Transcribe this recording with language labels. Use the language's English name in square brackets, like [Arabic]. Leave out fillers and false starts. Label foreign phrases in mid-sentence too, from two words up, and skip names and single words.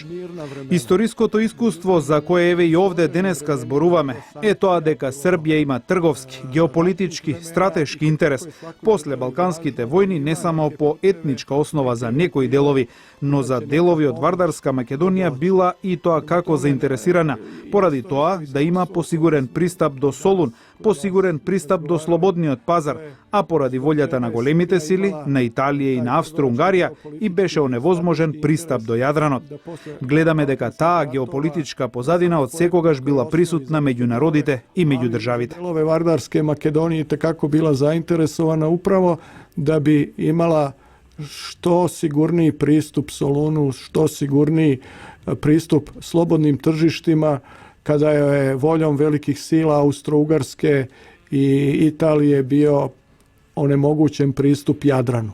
[Macedonian] Историското искуство за кое еве и овде денеска зборуваме, е тоа дека Србија има трговски, геополитички, стратешки интерес после Балканските војни не само по етничка основа за некои делови, но за делови од Вардарска Македонија била и тоа како заинтересирана, поради тоа да има посигурен пристап до Солун, посигурен пристап до слободниот пазар, а поради волјата на големите сили, на Италија и на Австро-Унгарија, и беше оневозможен пристап до Јадранот. Гледаме дека таа геополитичка позадина од секогаш била присутна меѓу народите и меѓу државите. [Serbian] Делове Вардарske Makedonije tekako bila zainteresovana upravo da bi imala što sigurniji pristup Solunu, što sigurniji pristup slobodnim tržištima, kada je voljom velikih sila Austro-Ugarske i Italije bio onemogućen pristup Jadranu.